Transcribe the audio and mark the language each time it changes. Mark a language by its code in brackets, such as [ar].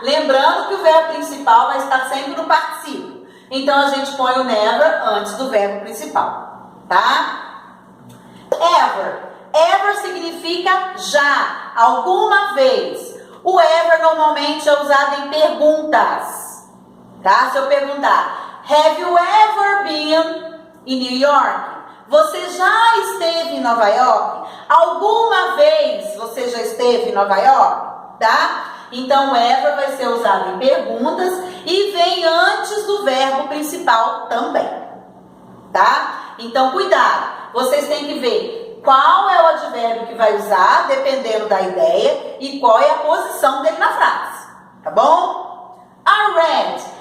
[pt] Lembrando que o verbo principal vai estar sempre no particípio. Então, a gente põe o never antes do verbo principal, tá? Ever. Ever significa já, alguma vez. O ever normalmente é usado em perguntas, tá? Se eu perguntar, [en] have you ever been in New York? [pt] Você já esteve em Nova York? Alguma vez você já esteve em Nova York? Tá? Então, o ever vai ser usado em perguntas e vem antes do verbo principal também, tá? Então, cuidado. Vocês têm que ver qual é o advérbio que vai usar, dependendo da ideia, e qual é a posição dele na frase, tá bom? Already.